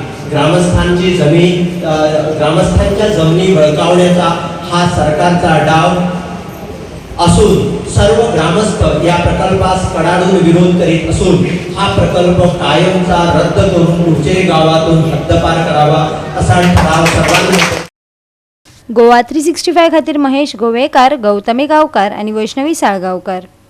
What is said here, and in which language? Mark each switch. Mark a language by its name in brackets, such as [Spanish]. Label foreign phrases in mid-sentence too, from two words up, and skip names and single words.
[Marathi] ग्रामस्थांच्या जमिनी बळकावण्याचा हा सरकारचा डाव असून सर्व ग्रामस्थ या प्रकल्पास कडाडून विरोध करीत असून हा प्रकल्प कायमचा रद्द करून पुढचे गावातून हद्दपार करावा असा ठराव सर्वांनी. [Konkani] गोवा 365 खातीर महेश गोवेकार, गौतमी गावकार आणि वैष्णवी साळगावकार.